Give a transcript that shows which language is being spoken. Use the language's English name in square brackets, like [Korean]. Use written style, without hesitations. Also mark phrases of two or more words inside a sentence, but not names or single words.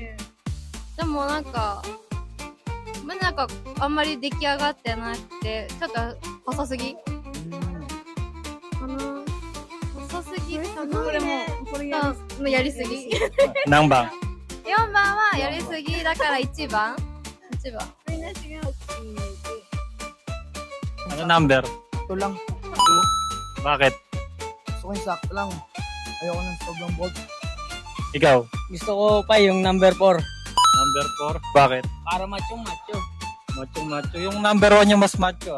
[Japanese] でもなんかあんまり出来上がってなくて、ちょっと細すぎかな。細すぎかな。これも、これやもうやりすぎ。何番 4番はやりすぎだから1番。1番。りなしが大きい。 [Filipino] Ano number? Ito lang. Bakit? Gusto ko yung sakto lang. Ayoko ng sobrang bold. Ikaw? Gusto ko pa yung number 4. Number 4? Bakit? Para macho-macho. Macho-macho. Yung number 1 yung mas macho.